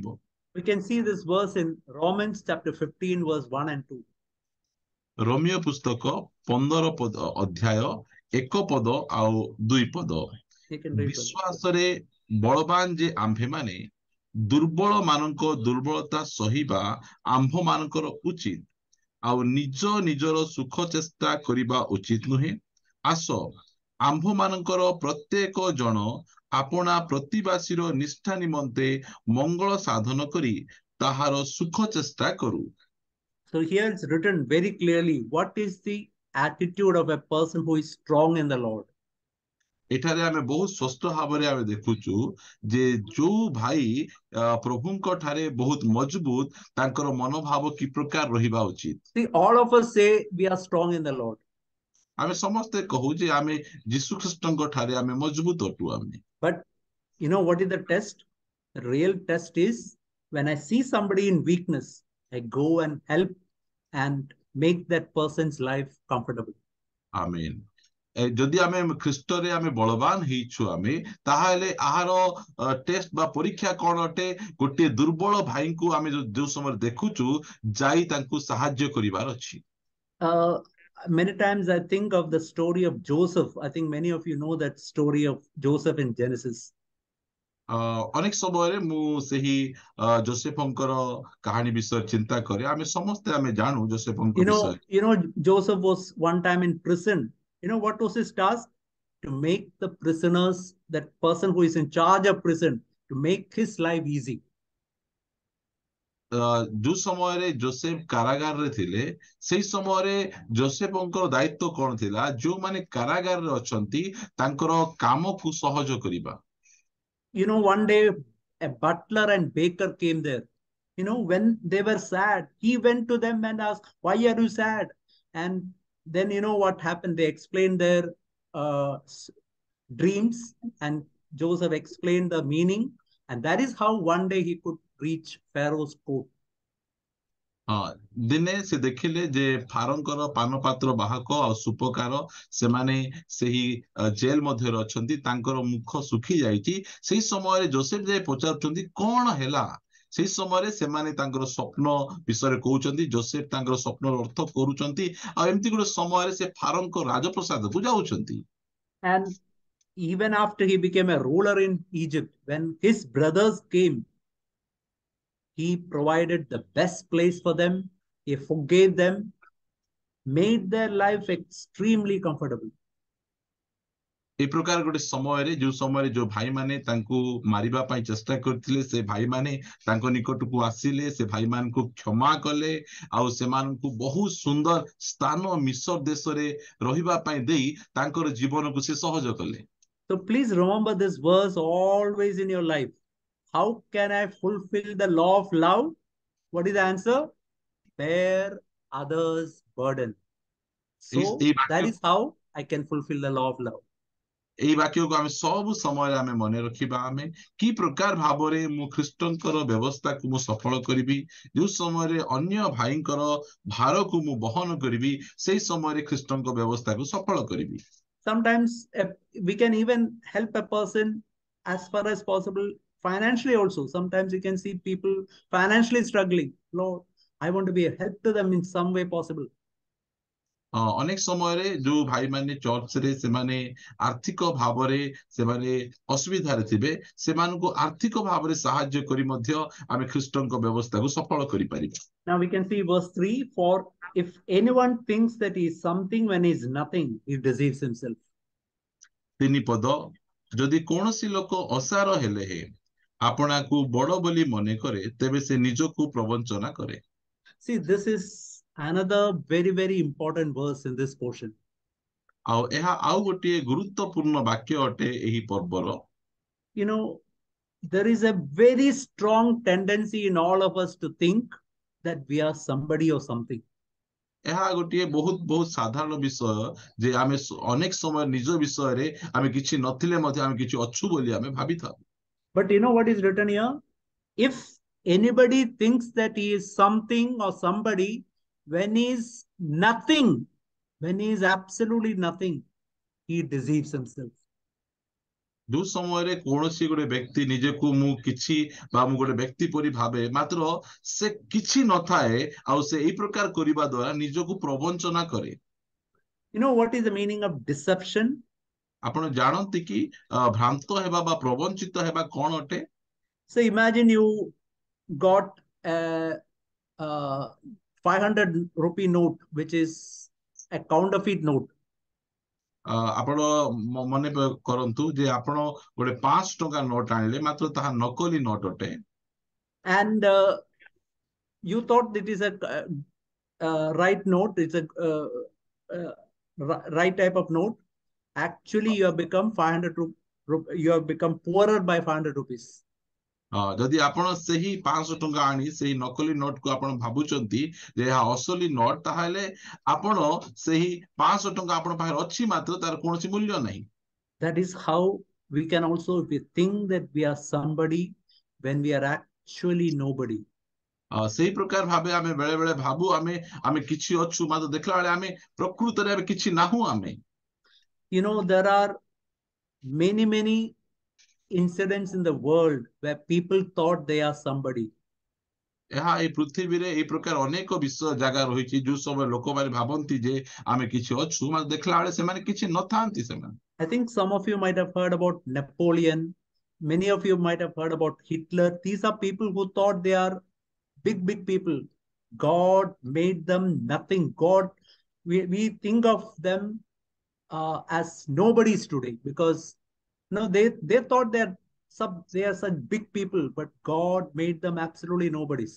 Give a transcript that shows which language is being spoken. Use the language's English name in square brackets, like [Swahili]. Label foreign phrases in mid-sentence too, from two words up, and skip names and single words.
[English] We can see this verse in Romans chapter 15 verse 1 and 2. [Odia] ରୋମିଓ ପୁସ୍ତକ 15 ଅଧ୍ୟାୟ 1 ପଦ ଆଉ 2 ପଦ। ବିଶ୍ୱାସରେ ବଳବାନ ଯେ ଆମ୍ଭେମାନେ ଦୁର୍ବଳ ମାନଙ୍କ ଦୁର୍ବଳତା ସହିବା ଆମ୍ଭମାନଙ୍କର ଉଚିତ, ଆଉ ନିଜ ନିଜର ସୁଖ ଚେଷ୍ଟା କରିବା ଉଚିତ ନୁହେଁ। ଆସ ଆମ୍ଭମାନଙ୍କର ପ୍ରତ୍ୟେକ ଜଣ ଆପଣା ପ୍ରତିବାସୀର ନିଷ୍ଠା ନିମନ୍ତେ ମଙ୍ଗଳ ସାଧନ କରି ତାହାର ସୁଖ ଚେଷ୍ଟା କରୁ। [English] So here it's written very clearly what is the attitude of a person who is strong in the Lord. [Odia] ଏଠାରେ ଆମେ ବହୁତ ସ୍ପଷ୍ଟ ଭାବରେ ଆମେ ଦେଖୁଛୁ ଯେ ଯୋଉ ଭାଇ ପ୍ରଭୁଙ୍କ ଠାରେ ବହୁତ ମଜବୁତ ତାଙ୍କର ମନୋଭାବ କି ପ୍ରକାର ରହିବା ଉଚିତ। [English] See, all of us say we are strong in the Lord. [Odia] ଆମେ ସମସ୍ତେ କହୁ ଯେ ଆମେ ଯୀଶୁ ଖ୍ରୀଷ୍ଟଙ୍କ ଠାରେ ଆମେ ମଜବୁତ ଅଟୁ ଆମେ। [English] But you know what is the test? The real test is when I see somebody in weakness, I go and help and make that person's life comfortable. [Odia] ଆମେନ୍। ଯଦି ଆମେ ଖ୍ରୀଷ୍ଟରେ ଆମେ ବଳବାନ ହେଇଛୁ ଆମେ ତାହେଲେ ଆହାର ଟେଷ୍ଟ ବା ପରୀକ୍ଷା କଣ ଅଟେ? ଗୋଟିଏ ଦୁର୍ବଳ ଭାଇଙ୍କୁ ଆମେ ଯୋଉ ସମୟରେ ଦେଖୁଛୁ ଯାଇ ତାଙ୍କୁ ସାହାଯ୍ୟ କରିବାର ଅଛି। [English] Many times I think of the story of Joseph. I think many of you know that story of Joseph in Genesis. [Odia] ଅନେକ ସମୟରେ ମୁଁ ସେହି ଯୋସେଫଙ୍କର କାହାଣୀ ବିଷୟରେ ଚିନ୍ତା କରେ। ଆମେ ସମସ୍ତେ ଆମେ ଜାଣୁ ଯୋସେଫଙ୍କ ବିଷୟରେ। [English] Joseph was one time in prison. You know what was his task? To make the prisoners, that person who is in charge of prison, to make his life easy. [Odia] ଯୋଉ ସମୟରେ ଯୋସେଫ କାରାଗାରରେ ଥିଲେ ସେଇ ସମୟରେ ଯୋସେଫଙ୍କର ଦାୟିତ୍ୱ କଣ ଥିଲା? ଯୋଉମାନେ କାରାଗାରରେ ଅଛନ୍ତି ତାଙ୍କର କାମକୁ ସହଜ କରିବା। [English] One day a butler and baker came there. When they were sad, he went to them and asked, why are you sad? And then what happened? They explained their dreams, and Joseph explained the meaning, and that is how one day he could reach Pharaoh's court. [Odia] ଦିନେ ସେ ଦେଖିଲେ ଯେ ଫାରୋଙ୍କର ପାନପାତ୍ର ବାହକ ଆଉ ସୁପକାର ସେମାନେ ସେହି ଜେଲ ମଧ୍ୟରେ ଅଛନ୍ତି, ତାଙ୍କର ମୁଖ ଶୁଖି ଯାଇଛି। ସେଇ ସମୟରେ ଯୋସେଫ ଯାଇ ପଚାରୁଛନ୍ତି କଣ ହେଲା? ସେଇ ସମୟରେ ସେମାନେ ତାଙ୍କର ସ୍ୱପ୍ନ ବିଷୟରେ କହୁଛନ୍ତି। ଯୋସେଫ ତାଙ୍କର ସ୍ୱପ୍ନର ଅର୍ଥ କରୁଛନ୍ତି ଆଉ ଏମିତି ଗୋଟେ ସମୟରେ ସେ ଫାରୋଙ୍କ ରାଜପ୍ରସାଦକୁ ଯାଉଛନ୍ତି। [English] And even after he became a ruler in Egypt, when his brothers came, he provided the best place for them. He forgave them, made their life extremely comfortable. [Odia] ଏ ପ୍ରକାର ଗୋଟେ ସମୟରେ ଯୋଉ ସମୟରେ ଯୋଉ ଭାଇମାନେ ତାଙ୍କୁ ମାରିବା ପାଇଁ ଚେଷ୍ଟା କରିଥିଲେ ସେ ଭାଇମାନେ ତାଙ୍କ ନିକଟକୁ ଆସିଲେ, ସେ ଭାଇମାନଙ୍କୁ କ୍ଷମା କଲେ ଆଉ ସେମାନଙ୍କୁ ବହୁତ ସୁନ୍ଦର ସ୍ଥାନ ମିଶର ଦେଶରେ ରହିବା ପାଇଁ ଦେଇ ତାଙ୍କର ଜୀବନକୁ ସେ ସହଜ କଲେ। [English] So please remember this verse always in your life. How can I fulfill the law of love? What is the answer? Bear others' burden. So that is how I can fulfill the law of love. [Odia] এই ବାକ୍ୟକୁ ଆମେ ସବୁ ସମୟରେ ଆମେ ମନେ ରଖିବା। ଆମେ କି ପ୍ରକାର ଭାବରେ ମୁଁ ଖ୍ରୀଷ୍ଟଙ୍କର ବ୍ୟବସ୍ଥାକୁ ମୁଁ ସଫଳ କରିବି? ଯୋଉ ସମୟରେ ଅନ୍ୟ ଭାଇଙ୍କର ଭାରକୁ ମୁଁ ବହନ କରିବି ସେଇ ସମୟରେ ଖ୍ରୀଷ୍ଟଙ୍କ ବ୍ୟବସ୍ଥାକୁ ସଫଳ କରିବି। [English] Sometimes we can even help a person as far as possible financially also. Sometimes you can see people financially struggling. Lord, I want to be a help to them in some way possible. [Odia] ଅନେକ ସମୟରେ ଯୋଉ ଭାଇମାନେ ଚର୍ଚ୍ଚରେ ସେମାନେ ଆର୍ଥିକ ଭାବରେ ସେମାନେ ଅସୁବିଧାରେ ଥିବେ ସେମାନଙ୍କୁ ଆର୍ଥିକ ଭାବରେ ସାହାଯ୍ୟ କରି ମଧ୍ୟ ଆମେ ଖ୍ରୀଷ୍ଟଙ୍କ ବ୍ୟବସ୍ଥାକୁ ସଫଳ କରିପାରିବା। [English] Now we can see verse 3, for if anyone thinks that he is something when he is nothing, he deceives himself. [Odia] 3 ପଦ, ଯଦି କୌଣସି ଲୋକ ଅସାର ହେଲେ ହେ ଆପଣାକୁ ବଡ ବୋଲି ମନେ କରେ ତେବେ ସେ ନିଜକୁ ପ୍ରବଞ୍ଚନା କରେ। [English] See, this is another very, very important verse in this portion. [Odia] ଆଉ ଏହା ଆଉ ଗୋଟିଏ ଗୁରୁତ୍ୱପୂର୍ଣ୍ଣ ବାକ୍ୟ ଅଟେ ଏହି ପର୍ବର। [English] There is a very strong tendency in all of us to think that we are somebody or something. [Odia] ଏହା ଗୋଟିଏ ବହୁତ ବହୁତ ସାଧାରଣ ବିଷୟ ଯେ ଆମେ ଅନେକ ସମୟ ନିଜ ବିଷୟରେ ଆମେ କିଛି ନଥିଲେ ମଧ୍ୟ ଆମେ କିଛି ଅଛୁ ବୋଲି ଆମେ ଭାବିଥାଉ। [English] But you know what is written here? If anybody thinks that he is something or somebody when he is nothing, when he is absolutely nothing, he deceives himself. [Odia] ଯୋଉ ସମୟରେ କୌଣସି ଗୋଟେ ବ୍ୟକ୍ତି ନିଜକୁ ମୁଁ କିଛି ବା ମୁଁ ଗୋଟେ ବ୍ୟକ୍ତି ପରି ଭାବେ ମାତ୍ର ସେ କିଛି ନଥାଏ ଆଉ ସେ ଏଇ ପ୍ରକାର କରିବା ଦ୍ୱାରା ନିଜକୁ ପ୍ରବଞ୍ଚନା କରେ। [English] You know what is the meaning of deception? [Odia] ଆପଣ ଜାଣନ୍ତି କି ଭ୍ରାନ୍ତ ହେବା ବା ପ୍ରବଞ୍ଚିତ ହେବା କଣ ଅଟେ? [English] So imagine you got a 500 rupee note, which is a counterfeit note. [Odia] ଆପଣ ମନେ କରନ୍ତୁ ଯେ ଆପଣ ଗୋଟେ 500 ଟଙ୍କା ନୋଟ ଆଣିଲେ ମାତ୍ର ତାହା ନକଲି ନୋଟ ଅଟେ। [English] And you thought it is a right note, it's a right type of note, actually you have become 500 you have become poorer by 500 rupees. [Odia] ଯଦି ଆପଣ ସେହି 500 ଟଙ୍କା ଆଣି ସେହି ନକଲି ନୋଟ କୁ ଆପଣ ଭାବୁଛନ୍ତି ଯେ ଏହା ଅସଲି ନୋଟ, ତାହେଲେ ଆପଣ ସେହି 500 ଟଙ୍କା ଆପଣ ପାଖରେ ଅଛି, ମାତ୍ର ତାର କୌଣସି ମୂଲ୍ୟ ନାହିଁ। [English] That is how we can also, if we think that we are somebody when we are actually nobody. [Odia] ସେହି ପ୍ରକାର ଭାବେ ଆମେ ବେଳେ ବେଳେ ଭାବୁ ଆମେ କିଛି ଅଛୁ, ମାତ୍ର ଦେଖିଲା ବେଳେ ଆମେ ପ୍ରକୃତରେ ଆମେ କିଛି ନାହୁଁ। ଆମେ [English] You know, there are many incidents in the world where people thought they are somebody. [Odia] ଏହା ଏଇ ପୃଥିବୀରେ ଏଇ ପ୍ରକାର ଅନେକ ବିଷୟ ଜାଗା ରହିଛି ଯୋଉ ସମୟ ଲୋକମାନେ ଭାବନ୍ତି ଯେ ଆମେ କିଛି ଅଛୁ, ମାତ୍ର ଦେଖିଲା ବେଳେ ସେମାନେ କିଛି ନଥାନ୍ତି। ସେମାନେ [English] I think some of you might have heard about Napoleon. Many of you might have heard about Hitler. These are people who thought they are big people. God made them nothing. God, we think of them as nobodies today because no, they thought they are such big people, but God made them absolutely nobodies.